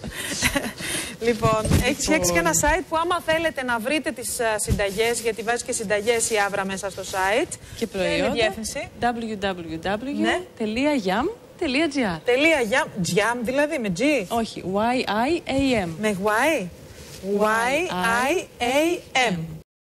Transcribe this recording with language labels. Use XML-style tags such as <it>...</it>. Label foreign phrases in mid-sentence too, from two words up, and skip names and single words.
<el>Λοιπόν, έχεις φτιάξει και ένα site που άμα θέλετε να βρείτε τις συνταγές, γιατί βάζει και συνταγές η Άβρα μέσα στο site. Και προϊόντα. διεύθυνση www.teliayam.gr. Jam δηλαδή με G. Όχι, Y-I-A-M. Με Y. Y-I-A-M.</el>